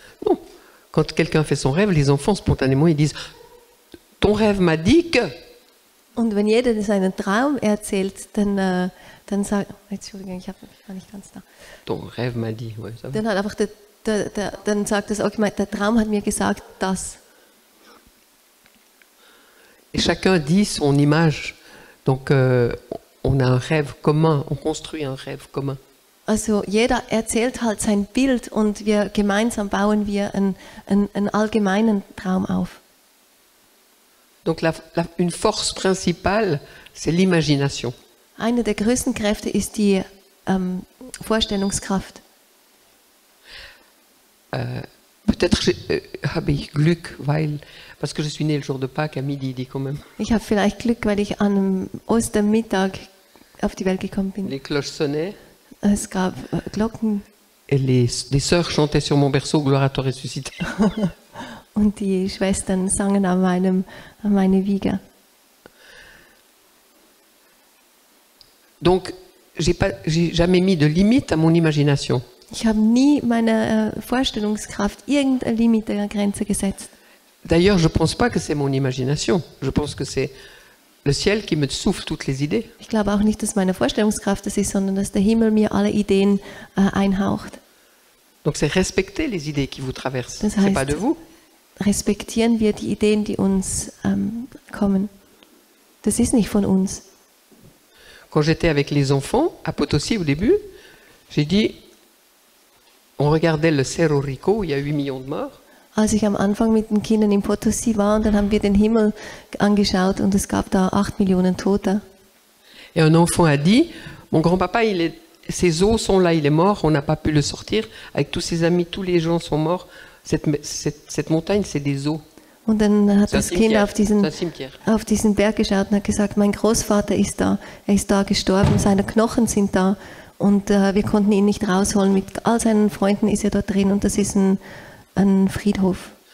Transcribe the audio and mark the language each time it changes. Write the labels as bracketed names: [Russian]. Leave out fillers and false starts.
[French] Non, quand quelqu'un fait son rêve, les enfants spontanément ils disent « Ton rêve m'a dit que… » [German] Und wenn jeder seinen Traum erzählt, dann sagt… Entschuldigung, ich war nicht ganz da. [French] Ton rêve m'a dit, ouais, ça va. [German] Dann hat einfach dann sagt das Argument, der Traum hat mir gesagt, das. [French] Et chacun dit son image. Donc on a un rêve commun, on construit un rêve commun. [German] Also jeder erzählt halt sein Bild und wir gemeinsam bauen wir einen allgemeinen Traum auf. [French] Donc une force principale, c'est l'imagination. [German] Eine der größten Kräfte ist die Vorstellungskraft. [French] Peut-être [German] habe ich Glück, [French] parce que je suis né le jour de Pâques à midi, dit quand même. [German] Ich habe vielleicht Glück, weil ich an einem Ostermittag auf die Welt gekommen bin. [French] Les cloches sonnaient. [German] Es gab Glocken. [French] Et les sœurs chantaient sur mon berceau, Gloire à toi ressuscité. [German] Und die Schwestern sangen an meine Wiege. [French] Donc, j'ai jamais mis de limite à mon imagination. [German] Ich habe nie meine Vorstellungskraft irgendeine Limite, eine Grenze gesetzt. [French] D'ailleurs, je pense pas que c'est mon imagination. Je pense que c'est le ciel qui me souffle toutes les idées. [German] Ich glaube auch nicht, dass meine Vorstellungskraft das ist, sondern dass der Himmel mir alle Ideen einhaucht. [French] Donc c'est respecter les idées qui vous traversent. [German] Das [French] C'est [German] heißt, [French] pas de vous. [German] respektieren wir die Ideen, die uns kommen. Das ist nicht von uns. [French] Quand j'étais avec les enfants à Potosí au début, j'ai dit, on regardait le Cerro Rico, où il y a 8 millions de morts. [German] Als ich am Anfang mit den Kindern in Potosí war, und dann haben wir den Himmel angeschaut und es gab da 8 Millionen Tote. [French] Et un enfant a dit, mon grand-papa, ses os sont là, il est mort, on n'a pas pu le sortir. Avec tous ses amis, tous les gens sont morts. Cette montagne, c'est des os. [German] Und dann hat das Kind auf diesen Berg geschaut und hat gesagt, mein Großvater ist da, er ist da gestorben, seine Knochen sind da und wir konnten ihn nicht rausholen. Mit all seinen Freunden ist er dort drin und das ist ein Friedhof.